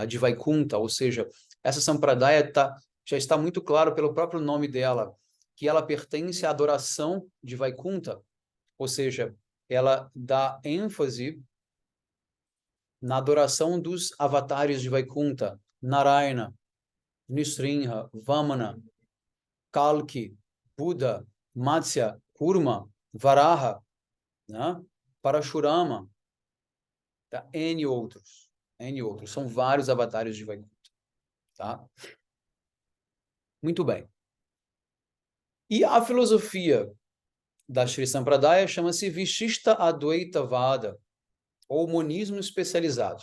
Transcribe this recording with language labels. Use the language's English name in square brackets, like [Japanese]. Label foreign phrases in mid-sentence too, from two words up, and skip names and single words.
[Portuguese] De Vaikunta, ou seja, essa Sampradaya já está muito claro pelo próprio nome dela, que ela pertence à adoração de Vaikunta, ou seja, ela dá ênfase na adoração dos avatares de Vaikunta, Narayana, Nisrinha, Vamana, Kalki, Buda, Matsya, Kurma, Varaha, né? Parashurama, tá? N outros. N outros. São vários avatares de Vaikunta. Tá? Muito bem. E a filosofia da Shri Sampradaya chama-se Vishishta Advaita Vada, ou monismo especializado.